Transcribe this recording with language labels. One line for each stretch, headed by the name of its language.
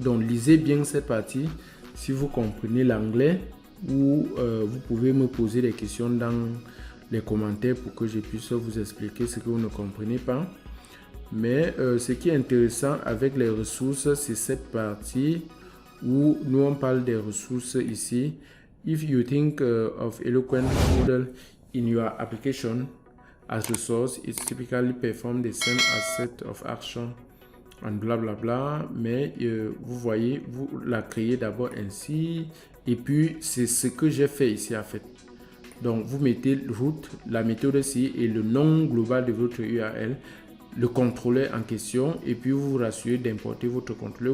French: Donc, lisez bien cette partie si vous comprenez l'anglais ou vous pouvez me poser des questions dans les commentaires pour que je puisse vous expliquer ce que vous ne comprenez pas. Mais ce qui est intéressant avec les ressources, c'est cette partie où nous on parle des ressources ici.
English: If you think of Eloquent model in your application as resource, it typically perform the same as set of action and bla bla bla.
French: Mais vous voyez, vous la créez d'abord ainsi. Et puis c'est ce que j'ai fait ici en fait. Donc vous mettez route, la méthode ici et le nom global de votre URL, le contrôleur en question, et puis vous vous rassurez d'importer votre contrôleur.